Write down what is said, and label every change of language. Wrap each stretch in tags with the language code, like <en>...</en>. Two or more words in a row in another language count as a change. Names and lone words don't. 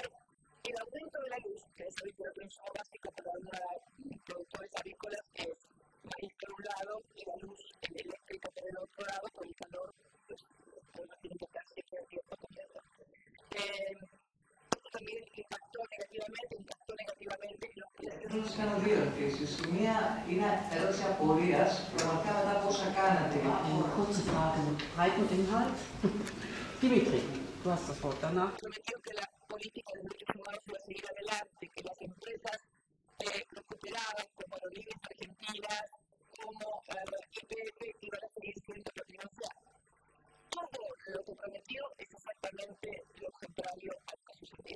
<es>El aumento de la luz, que es el consumo básico para los productores agrícolas, es maíz por un lado y la luz eléctrica por el otro lado, por el calor, pues tiene que estar siempre el tiempo comiendo. Esto también impactó negativamente en los precios.</es> <el>Θέλω να σας κάνω δύο ερωτήσεις. Η μία είναι ερώτηση απορίας, πραγματικά μετά από όσα κάνατε.</el> <de>Kurze Frage mit breitem Inhalt. Dimitri, du hast das Wort danach.</de> <es>Prometió que la política de derechos humanos iba a seguir adelante, que las empresas recuperadas como Aerolíneas Argentinas, como IPF, iban a seguir siendo refinanciadas. Todo lo que prometió es exactamente lo contrario a lo que sucedió.</es>